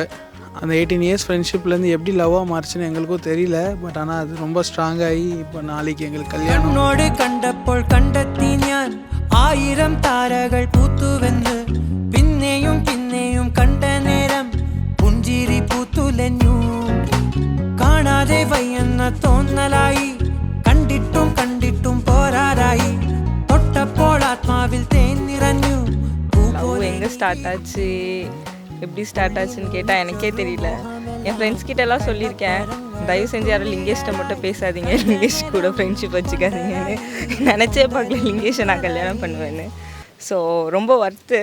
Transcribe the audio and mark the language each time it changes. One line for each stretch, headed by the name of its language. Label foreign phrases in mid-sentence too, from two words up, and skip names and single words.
Tamil: அந்த 18
English: years friendship
Tamil: எப்படி லவ்வாக மாறுச்சுன்னு எங்களுக்கும் தெரியல. பட் ஆனால் அது ரொம்ப ஸ்ட்ராங்காகி இப்போ நாளைக்கு எங்களுக்கு கல்யாணம்.
Malayalam: എന്നോട് കണ്ടപ്പോൾ കണ്ടെത്തി ഞാൻ 1000 താരകൾ പൂത്തുവെന്ന്. പിന്നെയും പിന്നെയും കണ്ട നേരം പുഞ്ചിരി പൂത്തുലഞ്ഞു. കാണാതെ വയ്യെന്ന തോന്നലായി, കണ്ടിട്ടും കണ്ടിട്ടും പോരാറായി. തൊട്ടപ്പോൾ ആത്മാവിൽ തേൻ നിറഞ്ഞു.
Tamil: லவ் எங்கே ஸ்டார்ட் ஆச்சு, எப்படி ஸ்டார்ட் ஆச்சுன்னு கேட்டால் எனக்கே தெரியல. என் ஃப்ரெண்ட்ஸ் கிட்டலாம் சொல்லியிருக்கேன், தயவு செஞ்சு யாரும் லிங்கேஷ்கிட்ட மட்டும் பேசாதீங்க, லிங்கேஷ் கூட ஃப்ரெண்ட்ஷிப் வச்சுக்காதீங்கன்னு. நினச்சே பார்க்கல லிங்கேஷை நான் கல்யாணம் பண்ணுவேன்னு. ஸோ ரொம்ப ஒர்த்து.